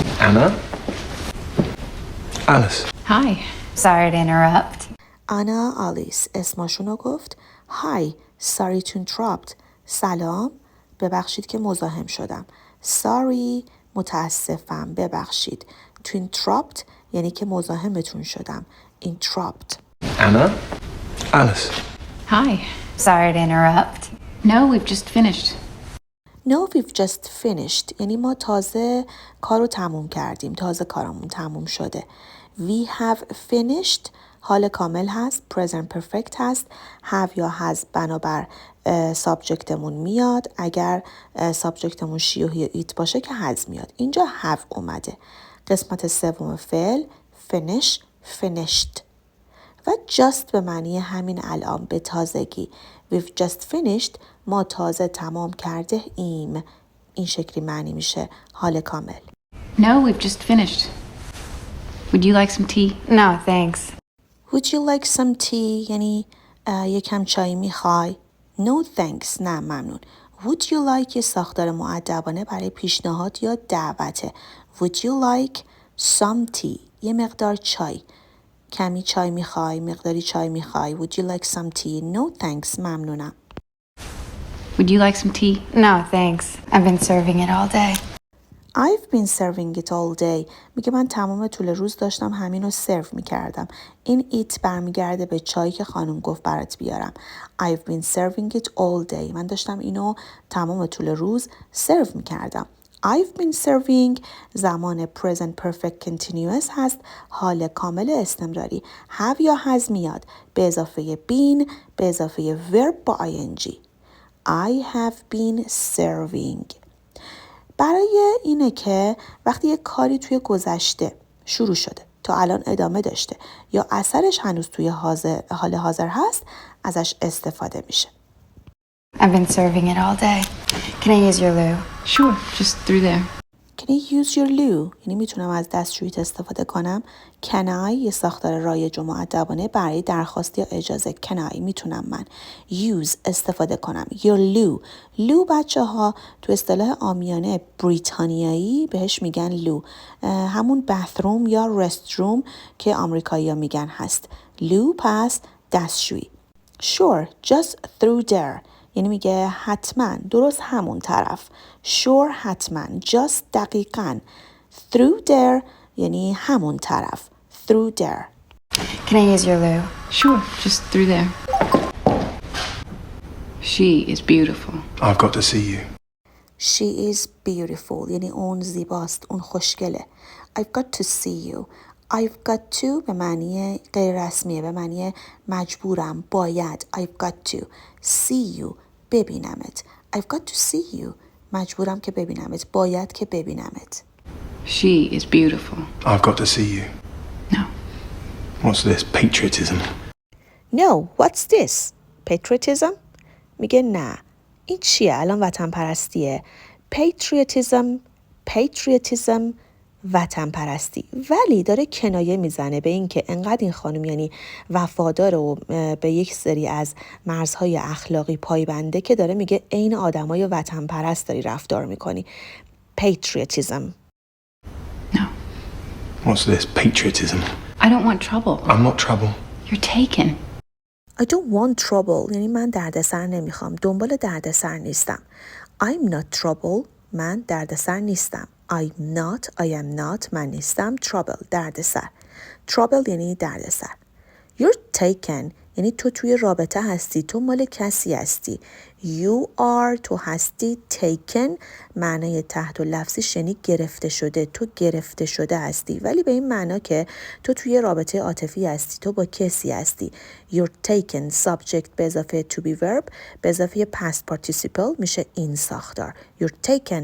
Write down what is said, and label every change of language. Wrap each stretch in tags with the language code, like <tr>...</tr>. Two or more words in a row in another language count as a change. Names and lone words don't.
<en>Anna? Alice. Hi. Sorry to interrupt.</en> <fa>آنا آلیس اسمشونو گفت.</fa> <en>Hi, sorry to interrupt.</en> <fa>سلام، ببخشید که مزاحم شدم. Sorry، متاسفم، ببخشید.</fa> <en>To interrupt</en> <fa>یعنی که مزاحمتون شدم.</fa> <en>Interrupt. Anna? Alice. Hi. Sorry to interrupt. No, we've just finished. No, we've just finished</en> <fa>یعنی ما تازه کارو تموم کردیم. تازه کارمون تموم شده.</fa> <en>We have finished</en> <fa>حال کامل هست.</fa> <en>present perfect</en> <fa>هست. have یا has بنابر سابجکتمون میاد. اگر سابجکتمون she و he و it باشه که has میاد. اینجا have اومده. قسمت سوم فعل</fa> <en>finish finished</en> <fa>و just به معنی همین الان به تازگی.</fa> <en>We've just finished</en> <fa>ما تازه تمام کرده ایم. این شکلی معنی میشه حال کامل.</fa> <en>No, we've just finished. Would you like some tea? No, thanks. Would you like some tea</en> <fa>یعنی یکم چای میخوای؟</fa> <en>No thanks</en> <fa>نه ممنون.</fa> <en>Would you like</en> <fa>یه ساختار مؤدبانه برای پیشنهاد یا دعوته.</fa> <en>Would you like some tea</en> <fa>یه مقدار چای. کمی چای میخوای؟ مقداری چای میخوای؟</fa> <en>Would you like some tea? No thanks</en> <fa>ممنونم.</fa> <en>Would you like some tea? No, thanks. I've been serving it all day. I've been serving it all day.</en> <fa>میگه من تمام طول روز داشتم همین رو سرو میکردم. این it برمیگرده به چایی که خانم گفت برات بیارم.</fa> <en>I've been serving it all day.</en> <fa>من داشتم اینو تمام طول روز سرو میکردم.</fa> <en>I've been serving</en> <fa>زمان</fa> <en>present perfect continuous</en> <fa>هست. حال کامل استمراری. have یا has میاد. به اضافه been به اضافه verb با ing.</fa> <en>I have been serving.</en> <fa>برای اینه که وقتی یک کاری توی گذشته شروع شده تا الان ادامه داشته یا اثرش هنوز توی حال حاضر هست ازش استفاده میشه.</fa> <en>I've been serving it all day. Can I use your loo? Sure, just through there. Can I use your loo؟</en> <fa>یعنی میتونم از دستشوییت استفاده کنم.</fa> <en>Can I</en> <fa>یه ساختار رایج و مؤدبانه برای درخواست یا اجازه.</fa> <en>Can I</en> <fa>میتونم من use استفاده کنم.</fa> <en>Your loo.</en> <fa>loo بچه ها تو اصطلاح عامیانه بریتانیایی بهش میگن لو. همون bathroom یا restroom که آمریکایی ها میگن هست. loo پس دستشویی.</fa> <en>Sure, just through there.</en> <fa>یعنی میگه حتما درست همون طرف. sure حتما just دقیقاً</fa> <en>through there</en> <fa>یعنی همون طرف.</fa> <en>through there. Can I use your loo? Sure, just through there. She is beautiful. I've got to see you. She is beautiful</en> <fa>یعنی اون زیباست، اون خوشگله.</fa> <en>I've got to see you. I've got to</en> <fa>به معنی غیر رسمیه، به معنی مجبورم، باید.</fa> <en>I've got to see you</en> <fa>ببینمت.</fa> <en>I've got to see you</en> <fa>مجبورم که ببینمت، باید که ببینمت.</fa> <en>She is beautiful. I've got to see you. No. What's this? Patriotism. No, what's this? Patriotism?</en> <fa>میگه نه. این چیه؟ الان وطن پرستیه. Patriotism وطن پرستی. ولی داره کنایه میزنه به این که انقدر این خانم یعنی وفادار و به یک سری از مرزهای اخلاقی پایبنده که داره میگه عین آدمای وطن پرست داری رفتار میکنی.</fa> <en>Patriotism. No. What's this? Patriotism. I don't want trouble. I'm not trouble. You're taken. I don't want trouble</en> <fa>یعنی من دردسر نمیخوام. دنبال دردسر نیستم.</fa> <en>I'm not trouble</en> <fa>من دردسر نیستم.</fa> <en>I am not</en> <fa>من نیستم. trouble دردسر. trouble یعنی دردسر.</fa> <en>You're taken</en> <fa>یعنی تو توی رابطه هستی، تو مال کسی هستی.</fa> <en>You are</en> <fa>تو هستی. taken معنای تحت و لفظیش یعنی گرفته شده، تو گرفته شده هستی، ولی به این معنا که تو توی رابطه عاطفی هستی، تو با کسی هستی.</fa> <en>You're taken subject</en> <fa>به اضافه</fa> <en>to be verb</en> <fa>به اضافه</fa> <en>past participle</en> <fa>میشه این ساختار.</fa> <en>You're taken.</en>